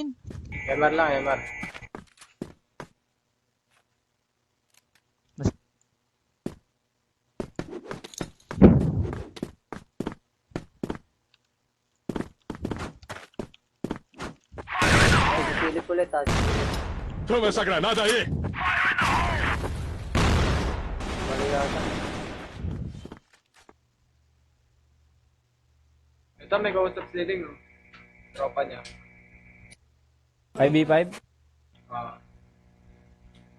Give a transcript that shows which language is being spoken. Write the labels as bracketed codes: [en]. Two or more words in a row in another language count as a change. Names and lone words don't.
[tl] MR lang, MR. Silip ulit ha. [pt] Toma essa granada aí. [tl] Mali yata. Ito, may kausap si Ding, no? Tropa niya. 5v5? Ah.